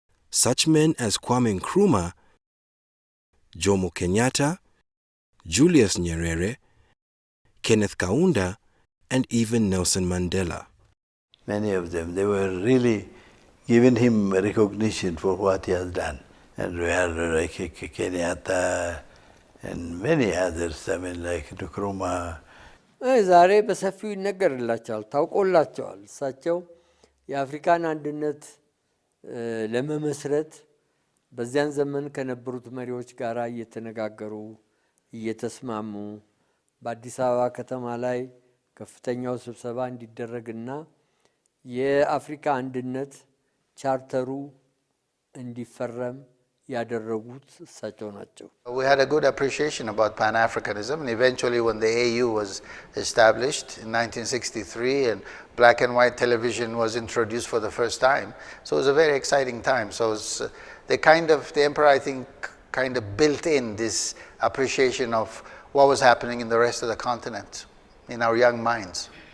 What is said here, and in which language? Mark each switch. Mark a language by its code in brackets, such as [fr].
[en] Such men as Kwame Nkrumah, Jomo Kenyatta, Julius Nyerere, Kenneth Kaunda, and even Nelson Mandela. Many of them, they were really giving him recognition for what he has done. And we had like Kenyatta and many others, I mean like Nkrumah. [am] ዛሬ በሰፊው ይነገርላቸዋል፣ ታውቆላቸዋል። እሳቸው የአፍሪካን አንድነት ለመመስረት በዚያን ዘመን ከነበሩት መሪዎች ጋር እየተነጋገሩ እየተስማሙ በአዲስ አበባ ከተማ ላይ ከፍተኛው ስብሰባ እንዲደረግና የአፍሪካ አንድነት ቻርተሩ እንዲፈረም ያደረጉት እሳቸው ናቸው። [en] We had a good appreciation about Pan-Africanism, and eventually when the AU was established in 1963 and black and white television was introduced for the first time, so it was a very exciting time. So it's, the emperor, I think, kind of built in this appreciation of what was happening in the rest of the continent in our young minds.